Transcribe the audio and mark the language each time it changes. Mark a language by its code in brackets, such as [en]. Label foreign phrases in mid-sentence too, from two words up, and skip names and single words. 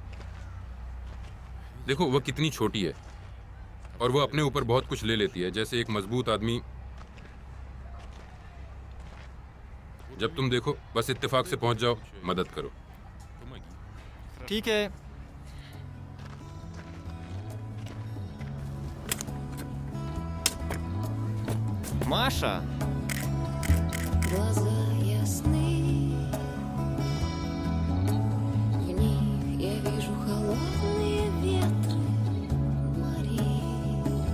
[hi] देखो वह कितनी छोटी है और वह अपने ऊपर बहुत कुछ ले लेती है, जैसे एक मजबूत आदमी। जब तुम देखो बस इत्तेफाक से पहुंच जाओ, मदद करो। ठीक है। Маша! [ru] Глаза ясны, в них я вижу холодные ветры морей.